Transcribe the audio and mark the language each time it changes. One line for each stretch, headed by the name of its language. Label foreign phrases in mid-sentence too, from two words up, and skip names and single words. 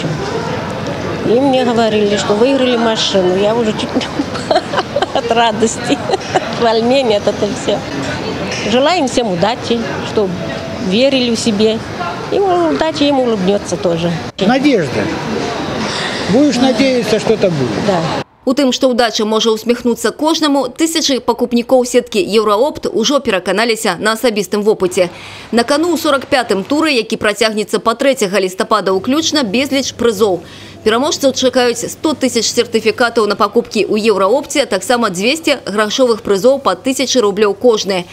Russian: И мне говорили, что выиграли машину. Я уже чуть не упала от радости, от волнения, от этого все. Желаем всем удачи, чтобы верили в себе. И удача им улыбнется тоже. Надежда. Будешь надеяться, что это будет. Да.
Belarusian: У тым, што ўдача можа усміхнуцца кожнаму, тысячы пакупнікоў сеткі «Еўраопт» ужо пераканаліся на асабістым вопыце. На кану ў 45-м туры, які працягнецца па 3 лістапада ўключна, безліч прызоў. Пераможцаў чакаюць 100 000 сертыфікатаў на пакупкі ў «Еўраопце», а таксама 200 грашовых прызоў па 1000 рублёў кожны.